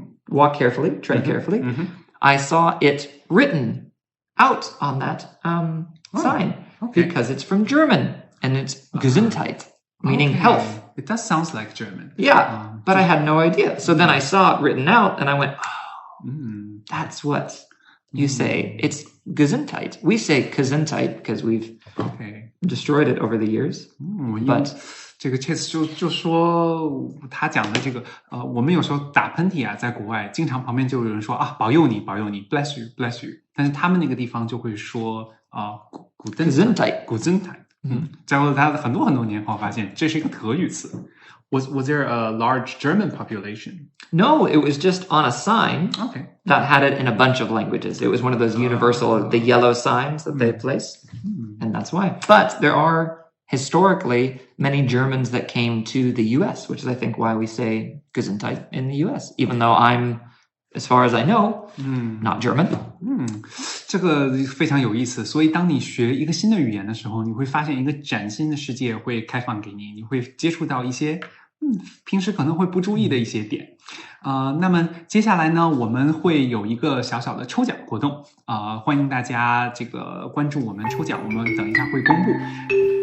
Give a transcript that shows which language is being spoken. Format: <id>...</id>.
<en>Walk carefully, tread carefully. I saw it written out on that sign because it's from German and it's Gesundheit, meaning health. It does sound like German. Yeah, but I had no idea. So then I saw it written out and I went, that's what you say. It's Gesundheit. We say Gesundheit because we've destroyed it over the years. But</en> <zh>这个 Chase 就说他讲的这个我们有时候打喷嚏啊，在国外经常旁边就有人说啊，保佑你</zh> <en>bless you bless you，</en> <zh>但是他们那个地方就会说</zh> <de>Gesundheit。</de> <zh>再过他很多年后发现这是一个德语词。</zh> <en>Was there a large German population? No, it was just on a sign that had it in a bunch of languages. It was one of those universal, the yellow signs that they place. And that's why. But there are historically many Germans that came to the US, which is, I think, why we say Gesundheit in the US, even though I'm, as far as I know, not German.</en> <zh>这个非常有意思。所以当你学一个新的语言的时候，你会发现一个崭新的世界会开放给你，你会接触到一些平时可能会不注意的一些点。那么接下来呢，我们会有一个小小的抽奖活动欢迎大家这个关注我们抽奖，我们等一下会公布。</zh>